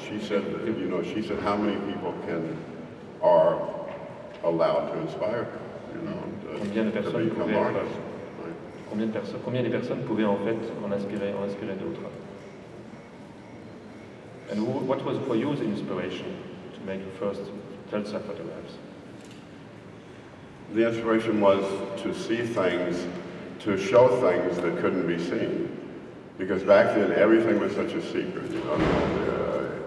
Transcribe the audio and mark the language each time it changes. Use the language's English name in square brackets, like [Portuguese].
[English] She said, that, you know, she said, how many people are allowed to inspire, you know, [French] combien de personnes pouvaient en fait en inspirer d'autres? [English] And what was for you the inspiration to make your first Tulsa photographs? The inspiration was to see things, to show things that couldn't be seen. Because back then everything was such a secret, you know.